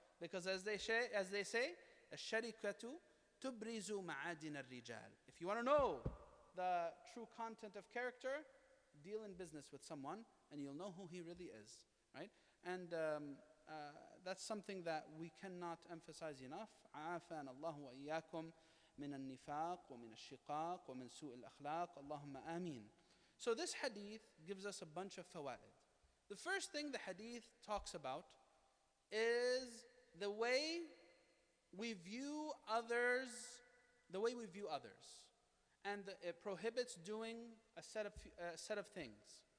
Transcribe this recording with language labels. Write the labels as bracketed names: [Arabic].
[English] Because as they say, [Arabic] الشَّرِكَةُ تُبْرِزُ مَعَادِنَ الرِّجَالِ. [English] If you want to know the true content of character, deal in business with someone and you'll know who he really is. Right? And that's something that we cannot emphasize enough. [Arabic] عافانا الله وإياكم من النفاق ومن الشقاق ومن سوء الأخلاق اللهم آمين. [English] So this hadith gives us a bunch of fawaid. The first thing the hadith talks about is the way we view others, and it prohibits doing a set of things.